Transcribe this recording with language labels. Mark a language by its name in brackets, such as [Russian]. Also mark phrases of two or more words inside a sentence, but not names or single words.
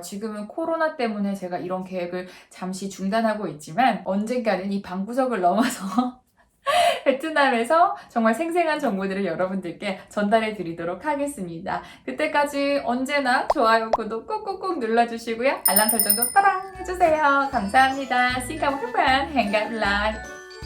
[Korean] 지금은 코로나 때문에 제가 이런 계획을 잠시 중단하고 있지만 언젠가는 이 방구석을 넘어서 베트남에서 정말 생생한 정보들을 여러분들께 전달해 드리도록 하겠습니다. 그때까지 언제나 좋아요, 구독 꾹꾹꾹 눌러주시고요. 알람 설정도 따랑 해주세요. 감사합니다. [Vietnamese] Xin cảm ơn các bạn. Hẹn gặp lại.